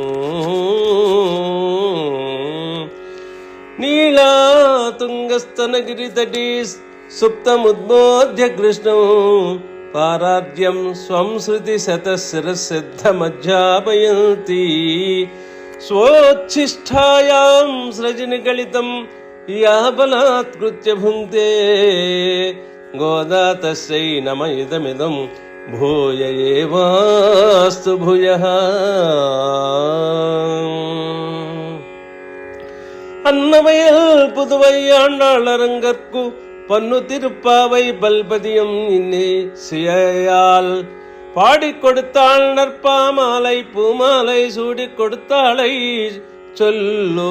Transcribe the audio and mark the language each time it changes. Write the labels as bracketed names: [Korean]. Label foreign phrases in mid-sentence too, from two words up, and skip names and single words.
[Sanskrit] నీళాతుంగస్తనగిరితటీ సుప్తముద్బోధ్య కృష్ణం పారార్ధ్యం స్వం శృతి శతశిరసిద్ధమధ్యాపయంతి. స్వోచ్ఛిష్టాయాం సృజనిగళితం యా బలాత్కృత్య భుంక్తే గోదా తస్యై నమ ఇదమిదం భూయ ఏవాస్తు భూయః. [Tamil] அன்னவயல் புதுவை ஆண்டாளரங்கற்கு பன்னு திருப்பாவை பல்பதியம் இன்னே சியால் பாடிக் கொடுத்தாள் நற்பாமாலை பூமாலை சூடிக் கொடுத்தாளை சொல்லு.